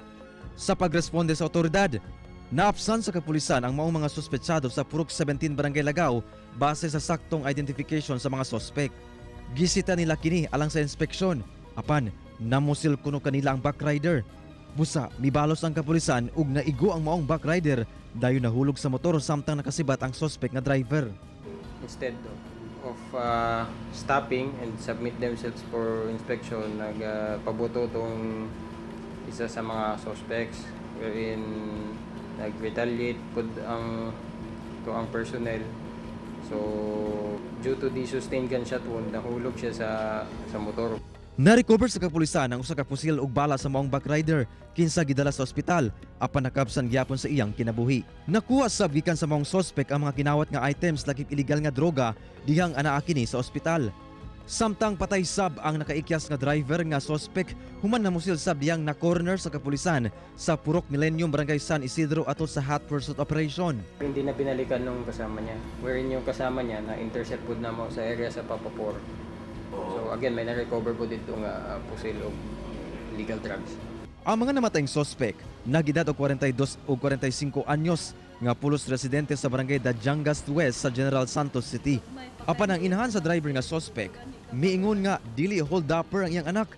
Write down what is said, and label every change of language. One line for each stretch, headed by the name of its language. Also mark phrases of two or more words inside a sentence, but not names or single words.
Cebuano: Sa pagresponde sa otoridad, naapsan sa kapulisan ang maong mga suspetsado sa Purok 17 Barangay Lagaw base sa saktong identification sa mga suspect. Gisita nila kini alang sa inspeksyon, apan namusil kuno kanila ang backrider. Busa, mibalos ang kapulisan ug naigo ang maong backrider dayon nahulog sa motor samtang nakasibat ang suspect nga driver.
English: Instead of stopping and submit themselves for inspection,
Cebuano: nagpabuto tong isa sa mga suspects wherein nag-retaliate pud ang personnel.
English: So due to the sustained gunshot wound,
Cebuano: nahulog siya sa motor. Na-recover sa kapulisan ang usa ka pusil ug bala sa maong backrider kinsa gidala sa ospital apan nakabsan gyapon sa iyang kinabuhi. Nakuha sab gikan sa maong suspect ang mga kinawat nga items lakip illegal nga droga dihang anaa kini sa ospital. Samtang patay sab ang nakaikyas nga driver nga suspect, human namusil sab diyang na corner sa kapulisan sa Purok Millennium Barangay San Isidro atol sa
English: hot pursuit operation.
Filipino: Hindi na binalikan nung kasama niya. Wherein yung kasama niya na intercept pud na mo sa area sa Papapor. So again, may na-recover po dito nga pusil o legal drugs.
Cebuano: Ang mga namatayng suspect, nagedad og 42 o 45 anyos, nga pulos residente sa barangay Dajangas West sa General Santos City. Apan ang inahan sa driver nga suspect, miingon nga dili hold-upper ang iyang anak.